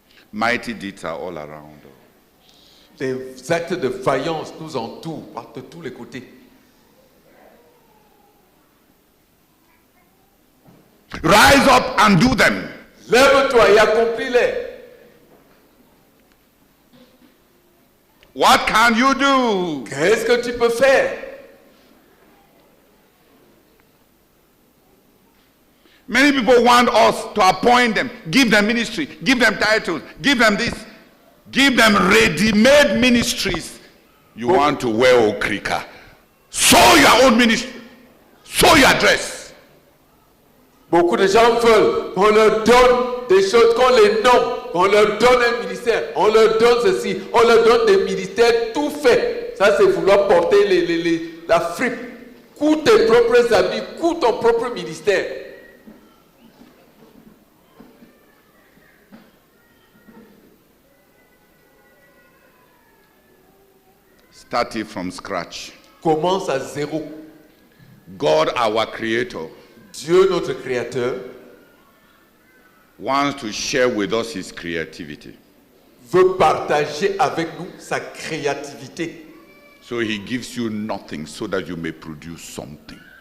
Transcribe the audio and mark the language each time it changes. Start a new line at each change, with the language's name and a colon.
English: Mighty deeds are all around us.
French: Des actes de vaillance nous entourent par de tous les côtés.
English: Rise up and do them.
French: Lève-toi et accomplis-les.
English: What can you do?
French: Qu'est-ce que tu peux faire?
English: Many people want us to appoint them, give them ministry, give them titles, give them this, give them ready-made ministries. You want to wear okrika. Sew your own ministry. Sew your dress.
French: Beaucoup de gens veulent qu'on leur donne des choses, qu'on les nomme, qu'on leur donne un ministère, on leur donne ceci, on leur donne des ministères tout faits. Ça, c'est vouloir porter la fripe. Coûte tes propres habits, coûte ton propre ministère.
English: Start it from scratch.
French: Commence à zéro.
English: God, our creator,
French: Dieu, notre créateur,
English: wants to share with us his creativity.
French: veut partager avec nous sa créativité.
English: So he gives you nothing so that you may produce something.